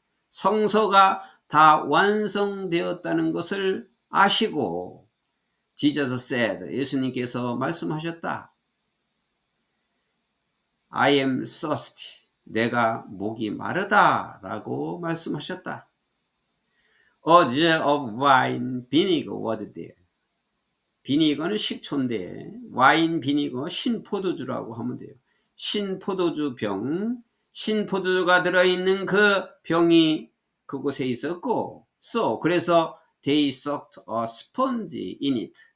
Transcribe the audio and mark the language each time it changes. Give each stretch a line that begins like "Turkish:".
Korean: 성서가 다 완성되었다는 것을 아시고
English: Jesus said
Korean: 예수님께서 말씀하셨다.
English: I am thirsty.
Korean: 내가 목이 마르다 라고 말씀하셨다.
English: A jar of wine vinegar was there.
Korean: 비니거는 식초인데 와인 비니거 신포도주라고 하면 돼요. 신포도주 병, 신포도주가 들어있는 그 병이 그곳에 있었고 그래서
English: they soaked a sponge in it.